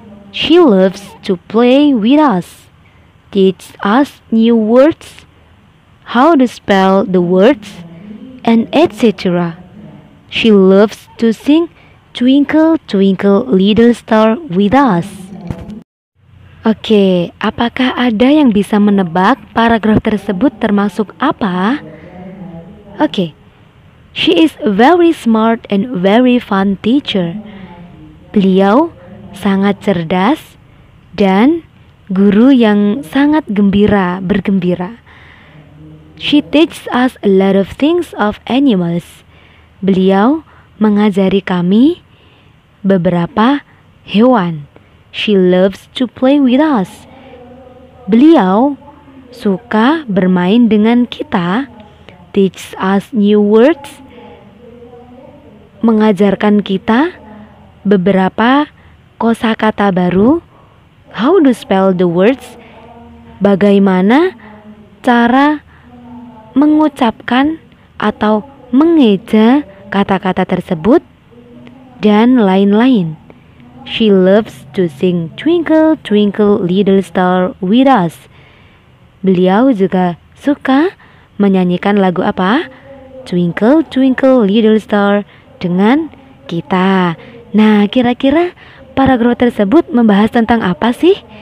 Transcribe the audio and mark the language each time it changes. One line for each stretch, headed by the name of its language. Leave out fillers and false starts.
English: She loves to play with us, teach us new words, how to spell the words, and etc. She loves to sing Twinkle Twinkle Little Star with us.
Indonesian: Oke, apakah ada yang bisa menebak paragraf tersebut termasuk apa? Oke.
English: She is a very smart and very fun teacher.
Indonesian: Beliau sangat cerdas dan guru yang sangat bergembira.
English: She teaches us a lot of things of animals.
Indonesian: Beliau mengajari kami beberapa hewan.
English: She loves to play with us.
Indonesian: Beliau suka bermain dengan kita.
English: Teach us new words.
Indonesian: Mengajarkan kita beberapa kosakata baru.
English: How to spell the words.
Indonesian: Bagaimana cara mengucapkan atau mengeja kata-kata tersebut dan lain-lain.
English: She loves to sing Twinkle Twinkle Little Star with us.
Indonesian: Beliau juga suka menyanyikan lagu apa? Twinkle Twinkle Little Star dengan kita. Nah, kira-kira paragraf tersebut membahas tentang apa sih?